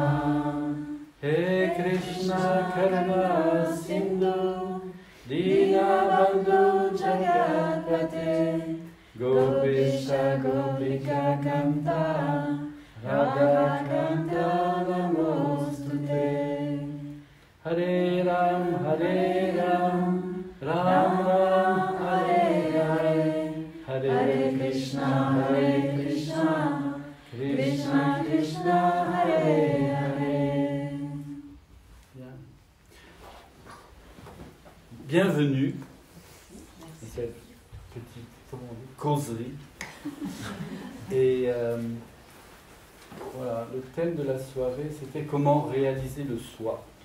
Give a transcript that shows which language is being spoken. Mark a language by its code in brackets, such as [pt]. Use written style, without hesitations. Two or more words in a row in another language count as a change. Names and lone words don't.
[sa] He Krishna Karuna Sindhu Dinabandhu Jagatpate Gopisha Gopika Kanta Radha Kanta Namostute. Hare Ram, Ram Ram, Hare Hare, Hare Krishna, Krishna Krishna, Hare Hare. [fr] Bienvenue à cette petite causerie. Et voilà, le thème de la soirée, c'était comment réaliser le soi.